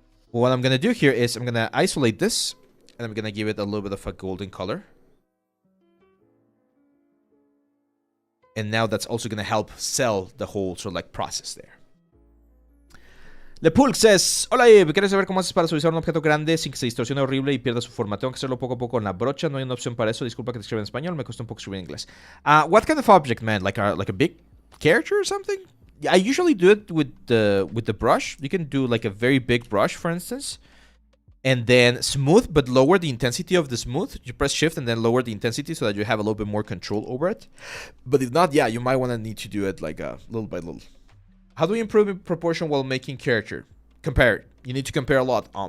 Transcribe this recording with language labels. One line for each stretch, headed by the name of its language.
English: What I'm gonna do here is I'm gonna isolate this and I'm gonna give it a little bit of a golden color. And now that's also gonna help sell the whole sort of like process there.
Spanish: LePulk says, hola Eve, ¿quieres saber cómo haces para suavizar un objeto grande sin que se distorsione horrible y pierda su forma? Tengo que hacerlo poco a poco con la brocha, no hay una opción para eso. Disculpa que te escriba en español, me costó un poco escribir en inglés.
English: What kind of object, man? Like a big character or something? I usually do it with the brush. You can do like a very big brush, for instance, and then smooth, but lower the intensity of the smooth. You press shift and then lower the intensity so that you have a little bit more control over it. But if not, yeah, you might want to need to do it like little by little. How do we improve in proportion while making character? Compare. You need to compare a lot.